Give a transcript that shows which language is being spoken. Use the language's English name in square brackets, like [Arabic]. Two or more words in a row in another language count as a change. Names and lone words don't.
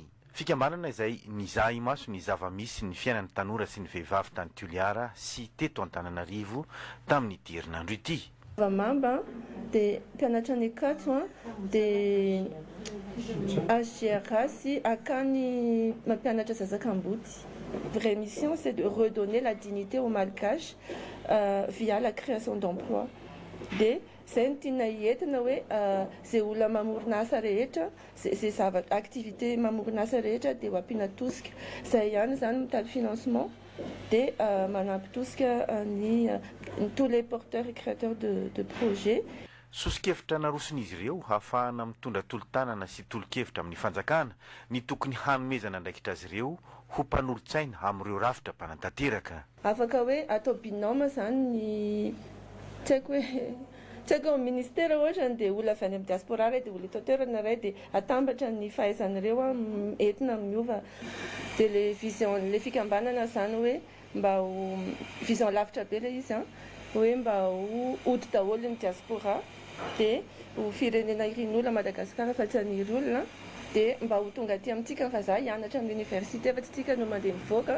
[Malagasy] Fikambanana izay nizaha maso ny zava-misy ny fiainan'ny tanora sy ny vehivavy tany Toliara sy teto Antananarivo tamin'ny herinandro ity. Vamamba de mpianatra ny Akato de HGR sy akany mampianatra Zazakamboty. [French] Vraie mission c'est de redonner la dignité aux Malgaches via la création d'emplois. [Malagasy] De zay tiana entina hoe zay olona mamorona asa rehetra zay zavatra activité mamorona asa rehetra de ho ampiana tosika zay ihany zany mitady financement de manampy tosika [French] tous les porteurs et créateurs de projets. [Malagasy] Sosikevitra naroson'izy ireo hafahana mitondra tolo-tanana sy tolo-kevitra amin'ny fanjakana ny tokony hanomezana ndraikitra azy ireo ho mpanolotsaina amin'ireo rafitra mpanantanteraka. Afaka hoe atao binôme zany ny tsy haiko ministère ohatra de olona avy any amin'ny diaspora ray de olona eto toerana ray de atambatra ny fahaizan'ireo entina miova de le vision le fikambanana zany hoe mba ho vision lavitra be le izy hoe mba ho ody daholo ny diaspora de ho firenena irin'olona Madagasikara fa tsy aniry olona de mba ho tonga aty amintsika fa za hianatra amin'ny université fa tsy tsika no mandeha mivoaka.